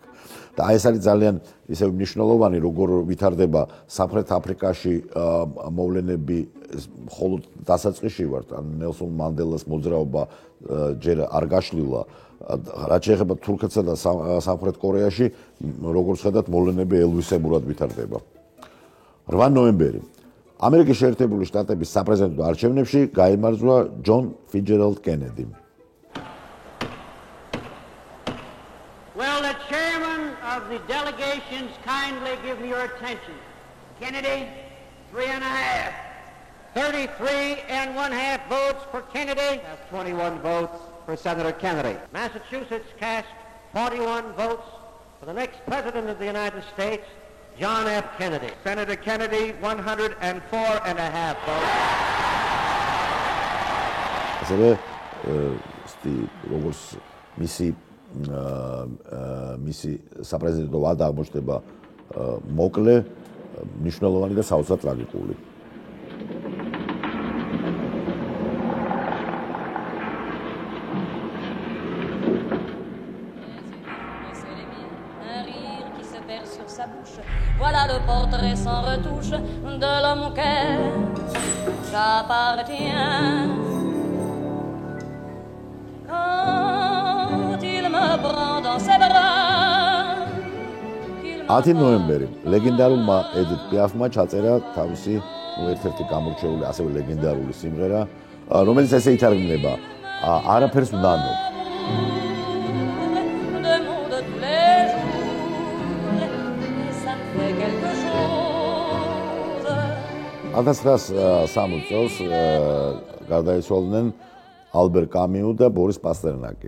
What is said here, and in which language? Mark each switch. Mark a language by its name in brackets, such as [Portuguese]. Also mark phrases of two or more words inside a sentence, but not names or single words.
[Georgian] და აი ეს არის ძალიან ისევ მნიშვნელოვანი, როგორ ვითარდება სამხრეთ აფრიკაში მოვლენები, მხოლოდ დასაწყისში ვართ, ან ნელსონ მანდელას მოძრაობა ჯერ არ გაშლილა. რაც შეეხება თურქეთსა და სამხრეთ კორეაში, როგორც ხედავთ, მოვლენები ელვისებურად ვითარდება. 8 ნოემბერი ამერიკის შეერთებული შტატების საპრეზიდენტო არჩევნებში გაიმარჯვა ჯონ ფიჯერალდ კენედი. [English] Will the chairman of the delegations kindly give me your attention? Kennedy, 3.5. 33.5 votes for Kennedy. That's 21 votes for Senator Kennedy. Massachusetts cast 41 votes for the next president of the United States, John F. Kennedy. Senator Kennedy, 104.5 votes. [Georgian] ასევე როგორც მისი საპრეზიდენტო ვადა აღმოჩნდება მოკლე, მნიშვნელოვანი და საოცრად ტრაგიკული. [French] Voilà le portrait sans retouche de l'homme auquel j'appartiens. Quand il me prend dans ses bras. [Georgian] 10 ნოემბერი ლეგენდარულმა ედით პიაფმა ჩაწერა თავისი ერთ-ერთი გამორჩეული ასევე ლეგენდარული სიმღერა, რომელიც ესე ითარგმნება არაფერს ვნანობ. 1960 წელს გარდაიცვალნენ ალბერ კამიუ და ბორის პასტერნაკი.